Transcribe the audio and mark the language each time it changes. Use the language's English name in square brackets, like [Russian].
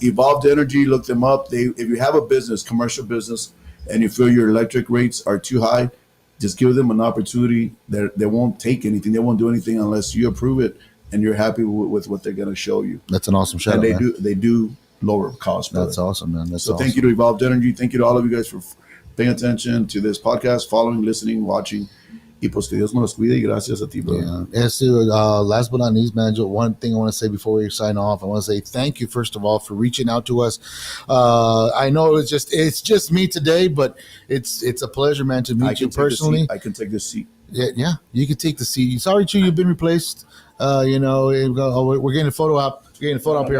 [English] Evolved Energy, look them up. If you have a business, commercial business, and you feel your electric rates are too high, just give them an opportunity. They won't take anything. They won't do anything unless you approve it and you're happy with what they're going to show you. That's an awesome shout. And they do lower costs. That's awesome, man. That's awesome. Thank you to Evolved Energy. Thank you to all of you guys for paying attention to this podcast, following, listening, watching. [Spanish] Y pues que Dios me los cuide y gracias a ti, bro. [English] Last but not least, man, one thing I want to say before we sign off, I want to say thank you, first of all, for reaching out to us. I know it's just me today, but it's a pleasure, man, to meet you personally. I can take this seat. Yeah, you can take the seat. Sorry, Chu, you've been replaced. We're getting a photo op. Getting a photo up here.